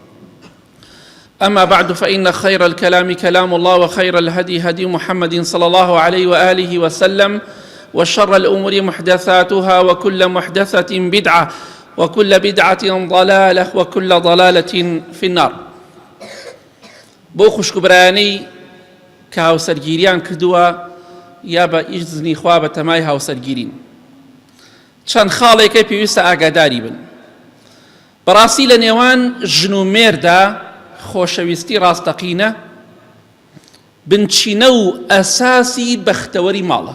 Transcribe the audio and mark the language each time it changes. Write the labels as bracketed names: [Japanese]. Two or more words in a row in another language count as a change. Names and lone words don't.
[Arabic] أما بعد، فإن خير الكلام كلام الله، وخير الهدي هدي محمد صلى الله عليه وآله وسلم، وشر الأمور محدثاتها، وكل محدثة بدعة، وكل بدعة ضلالة، وكل ضلالة في النار. [Central Kurdish] بۆ خوشکبرانی کە هاوسەرگیریان کردووە یا بە ئیزنی خوا بە تەمای هاوسەرگیرین، چەند خاڵێکی پێویستە ئاگاداری بن. بەڕاستی لە نێوان ژن و مێردا خۆشەویستی ڕاستەقینە بنچینە و ئەساسی بەختەوەری ماڵە.